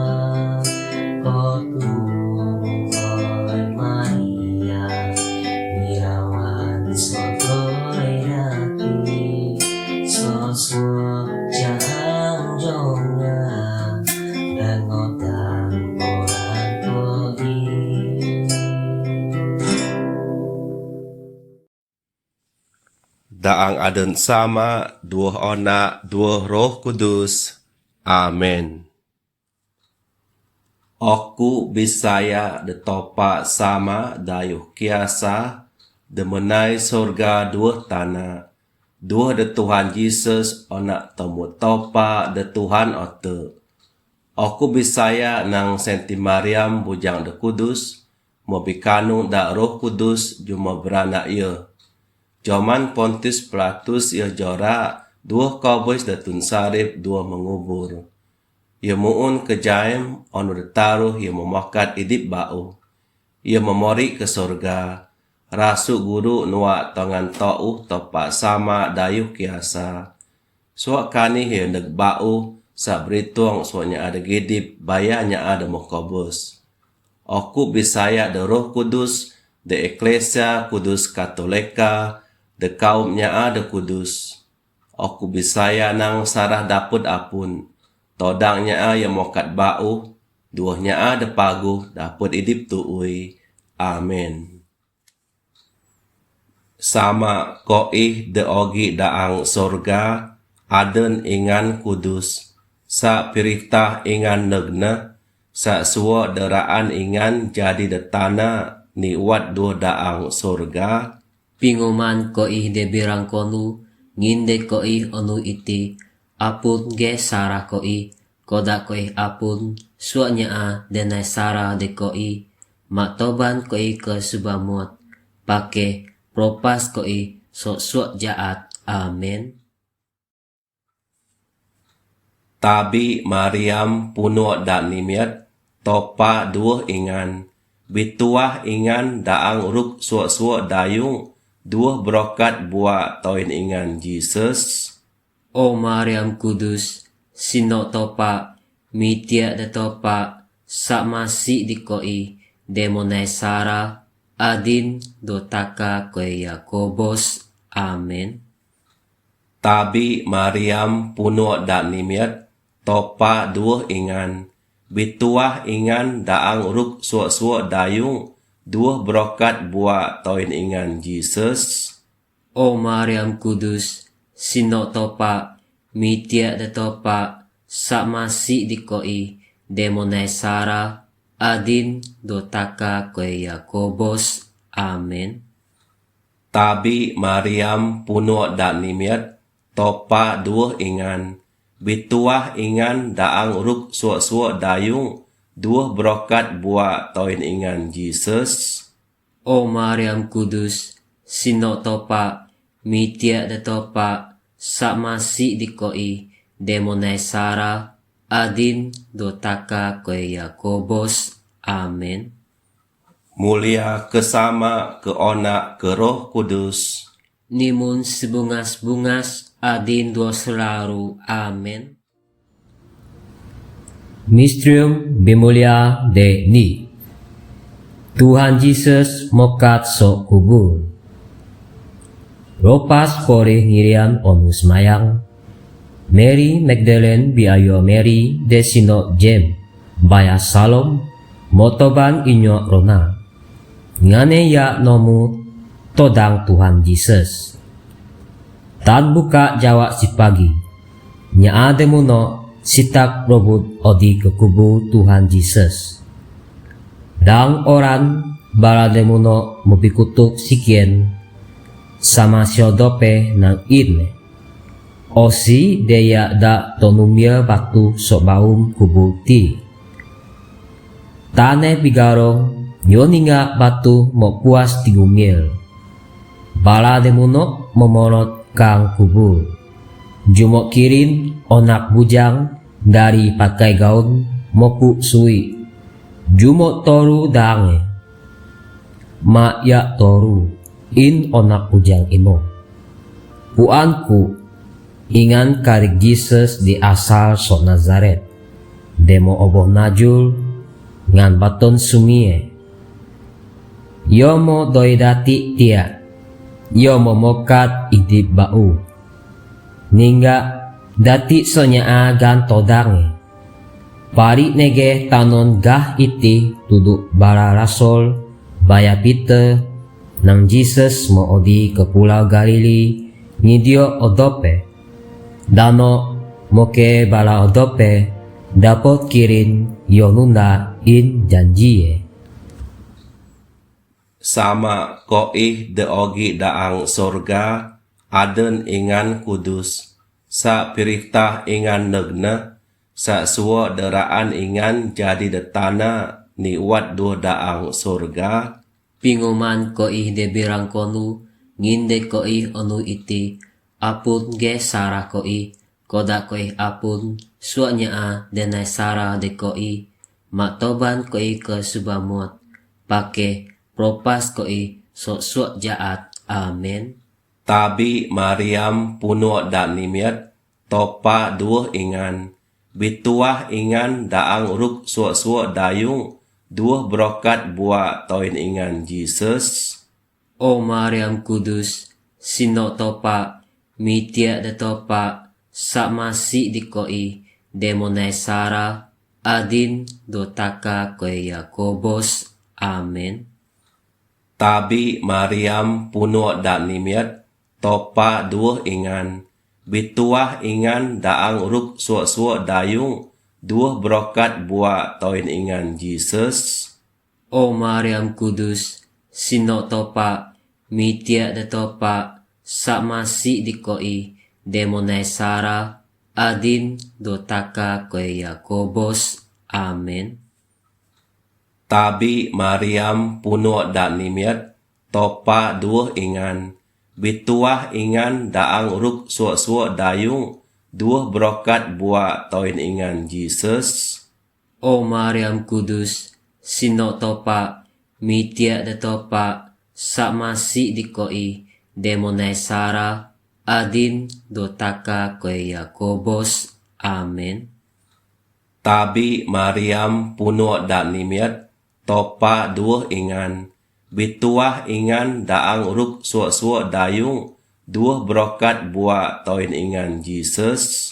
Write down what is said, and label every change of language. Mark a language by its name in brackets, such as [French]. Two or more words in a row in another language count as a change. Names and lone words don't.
[Bukar-Sadung Bidayuh] O Tungkoy Maria, Irawan sokoy dati, sosmo jang jonga, dangotang orang koi. Daang aden sama, duah ona, duah roh kudus. Amen. Aku bisaya de topa sama dayuh kiasa, de menai sorga duah tanah. Duah de Tuhan Yesus ona temu topa de Tuhan ote. Aku bisaya nang Senti Mariam bujang de kudus, mo bikanu da roh kudus juma beranak ia. Joman Pontius Pilatus ia jora, duah kobus de tun sarip duah mengubur. Ia muun ke jaim onu ditaruh ia memakat idip bau. Ia memori ke sorga. Rasu guru nuak tongan to'uh topak sama dayuh kiasa. Suak kani ia neg bau sa beritung suaknya ada gidip bayanya ada mokobus. Aku bisaya de roh kudus, de eklesia kudus katolika, de kaumnya ada kudus. Aku bisaya nang sarah dapud apun. Todangnya yang mokat bau, duahnya ada pagu, daput idip tuui. Amin. Sama koih de ogi daang sorga, aden ingan kudus. Sa piritah ingan negna, sa suwa deraan ingan jadi de tanah, niwat dua daang sorga. Pinguman koi de birang konu, nginde koi onu iti, apun ge sarah koi, koda koi apun, suaknya a denai sarah de koi, maktoban koi ke subamut, pake propas koi suak jaat. Amin. Tabi Mariam puno dan nimiat, topa duah ingan, bituah ingan daang ruk suak dayung, duah brokat buat toin ingan Jesus. O Mariam kudus, sino topa, mitia de topa, sakmasi di koi, demonai sara, adin dotaka koi Yakobos. Amin. Tabi Mariam puno dan nimiat, topa duah ingan, bituah ingan daang ruk suak dayung, duah brokat buat toin ingan Jesus. O Mariam kudus, sino topa, mitia de topa, sakmasi di koi, demonai sara, adin dotaka koi Yakobos. Amin. Tabi Mariam puno dan nimiat, topa duah ingan, bituah ingan daang ruk suak dayung, duah brokat buat toin ingan Jesus. O Mariam kudus, sino topa, mitia de topa, sakmasi di koi, demonai sara, adin dotaka koi Yakobos. Amin. Mulia kesama ke onak ke roh kudus. Nimun sebungas-bungas, adin dua selaru. Amin. Mysterium Bemulia Dei. Tuhan Yesus mokat sok kubur. Ropas pore ngirian onus mayang. Mary Magdalene biayo Mary desino Jem. Baya salom motoban inyo rona. Ngane ya nomu todang Tuhan Yesus. Tan buka jawa si pagi. Nya ade muno sitak robot odi ke kubu Tuhan Yesus. Dang oran balade muno mupikutuk sikien sama siodope nang in. Osi deya da tonumia batu sok baum kubu ti. Tane bigaro nyoninga batu mo puas tigumil. Balade muno momorot kang kubur. Jumok kirin onak bujang dari pakai gaun moku sui. Jumok toru dange. Ma ya toru in onak bujang imo. Puanku ingan karik Jesus di asal sok Nazaret. Demo oboh najul ngan baton sumie. Yomo doidati tia. Yomo mokat idib bau. Ningga dati sonya agan todange. Pari nege tanon gah iti tuduk bara rasol baya pite nang Jesus mo odi ke pulau Galili ngidio odope. Dano moke bala odope dapot kirin yonunda in janjie. Sama koih de ogi daang sorga aden ingan kudus. Sa piriptah ingan negne. Sa suwo deraan ingan jadi detana niwat do daang sorga. Pinguman ko de birang konu, nginde ko onu iti, apun ge sarah ko koda ko apun, suanya a denai sarah de ko maktoban ko ke subamot, pake propas ko sok suak jaat, amen. Tabi Mariam puno da nimiat topa duo ingan. Bituah ingan daang ruk suak-suak dayung duah brokat buah toin ingan Jesus. O Mariam Kudus, sino topa, mitia de topa, sa masi di koi, demonai sara, adin dotaka koi Yakobos, amen. Tabi Mariam puno da nimiat topa duah ingan. Bituah ingan daang ruk suak-suak dayung duah brokat buah toin ingan Jesus. O Mariam Kudus, sino topa, mitia de topa, sa masi di koi, demonai sara, adin dotaka koi Yakobos, amen. Tabi Mariam puno da nimiat topa duah ingan. Bituah ingan daang ruk suak-suak dayung duah brokat buah toin ingan Jesus. O Mariam Kudus, sino topa, mitia de topa, sa masi di koi, demonai sara, adin dotaka koi Yakobos, amen. Tabi Mariam puno da nimiat topa duah ingan. Bituah ingan daang ruk suak-suak dayung duah brokat buah toin ingan Jesus.